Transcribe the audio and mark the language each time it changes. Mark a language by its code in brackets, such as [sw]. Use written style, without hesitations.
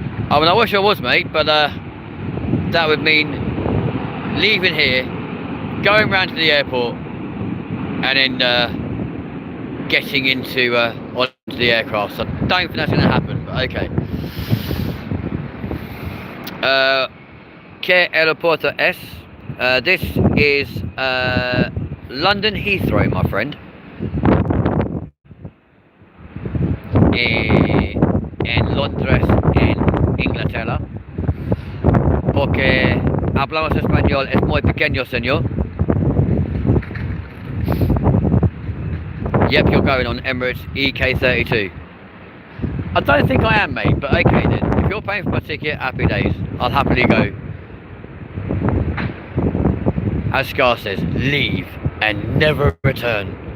[en] I mean, I wish I was, mate, but that would mean leaving here, going round to the airport, and then getting into onto the aircraft. So I don't think that's going to happen, but okay. [es] Que Aeroporto es? [en] This is London Heathrow, my friend. [es] En Londres, en Inglaterra, porque hablamos español, es muy pequeño, señor. [en] Yep, you're going on Emirates EK32. I don't think I am, mate, but okay then. If you're paying for my ticket, happy days. I'll happily go. As Scar says, leave and never return.